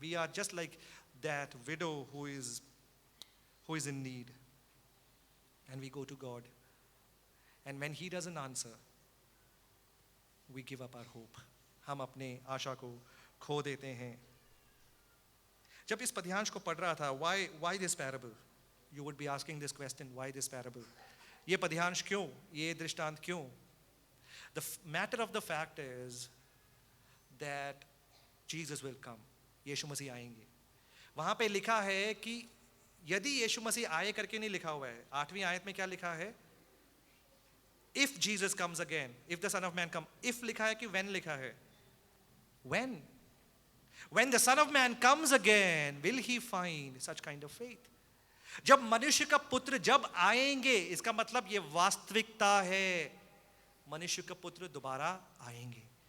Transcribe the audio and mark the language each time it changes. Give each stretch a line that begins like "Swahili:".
English: We are just like that widow who is in need and we go to God and when he doesn't answer we give up our hope.
Hindi: हम अपने आशा को खो देते हैं। जब इस पद्यांश को पढ़ रहा था,
English: why this parable? You would be asking this question, why this parable?
Hindi: ये पद्यांश क्यों? ये दृष्टांत क्यों?
English: The matter of the fact is that Jesus will come.
Hindi: यीशु मसीह आएंगे। वहाँ पे लिखा है कि यदि यीशु मसीह आए करके नहीं लिखा हुआ है। 8वीं आयत में क्या लिखा है?
English: If Jesus comes again, if the Son of Man come, if
Hindi: लिखा है कि
English: when
Hindi: लिखा है?
English: When? When the Son of Man comes again, will he find such kind of faith?
Hindi: जब मनुष्य का पुत्र जब आएंगे, इसका मतलब ये वास्तविकता है, मनुष्य का पुत्र दोबारा आएंगे।